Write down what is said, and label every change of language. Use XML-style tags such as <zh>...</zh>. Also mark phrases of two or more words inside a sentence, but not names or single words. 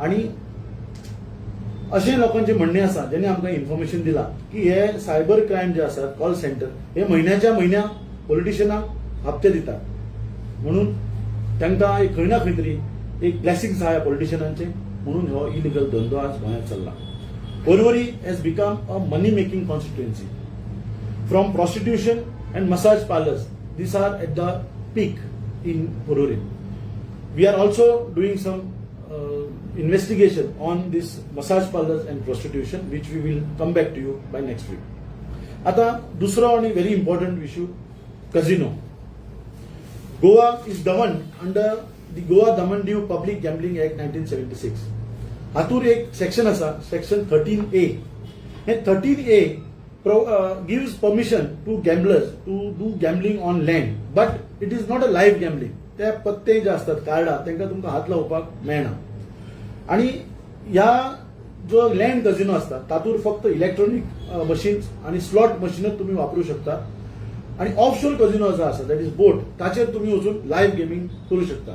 <kok>आनी अशें लोकांचे म्हणणें आसा जेणे आमकां इन्फॉर्मेशन दिला की हे</kok> <en>cyber crime</en> <kok>जे आसात</kok> <en>call centre</en> <kok>हे म्हयन्याच्या म्हयन्या पॉलिटिशियनांक हप्ते दितात. म्हणून तांकां खंय ना खंय तरी एक ब्लेसिंग्स आहा पॉलिटिशियनांचे. म्हणून हो इलिगल धंदो आज गोंयांत चल्ला.</kok> <en>पर्वरी has become a money making constituency. From prostitution and massage parlours, these are at the peak in Porvorim. We are also doing some investigation on this massage parlors and prostitution, which we will come back to you by next week.</en> <kok>आता दुसरो आणि</kok> <en>very important issue,</en> <kok>casino.</kok> <en>Goa is governed under the Goa Daman-Diu Public Gambling Act 1976.</en> <kok>हातूर एक सेक्शन आसा, सेक्शन 13A.</kok> <en>हे 13A gives permission to gamblers to do gambling on land, but it is not a live gambling.</en> <kok>ते पत्ते जे असतात कार्डा तांकां तुमकां हात लावपाक मेळना. आणि ह्या जो</kok> <en>land casino</en> <kok>असता तातूर फक्त</kok> <en>electronic machines</en> <kok>आणि स्लॉट मशीनच तुम्ही वापरू शकता. आणि ऑफशोर कझिनो जो आसा</kok> <en>that is boat,</en> <kok>ताचेर तुम्ही वचून</kok> <en>live gaming</en> <kok>करू शकता.</kok>